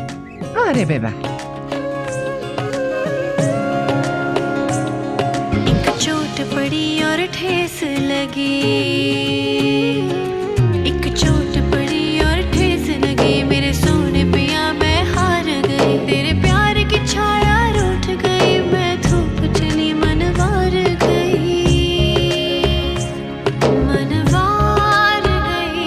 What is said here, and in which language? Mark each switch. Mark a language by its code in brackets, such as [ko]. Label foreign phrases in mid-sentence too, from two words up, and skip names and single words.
[fa] آره ببر. [hi] चोट पड़ी और और ठेस लगी एक चोट पड़ी और ठेस लगी मेरे सोने पिया मैं हार गई तेरे प्यार की छाया रूठ गई मैं धूप चली मनवार गई मनवार गई